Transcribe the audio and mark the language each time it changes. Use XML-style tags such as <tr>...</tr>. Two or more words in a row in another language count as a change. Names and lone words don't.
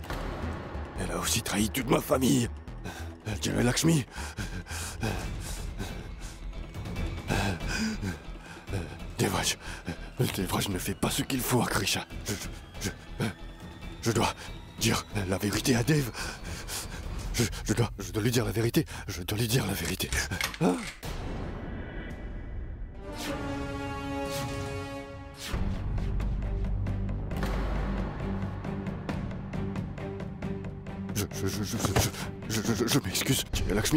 <fr>Elle a aussi trahi toute ma famille. Jaya Lakshmi. Devraj ne fait pas ce qu'il faut à Krisha. Je dois dire la vérité à Dev. Je dois lui dire la vérité. Je dois lui dire la vérité. Je m'excuse, Jaya Lakshmi.</fr>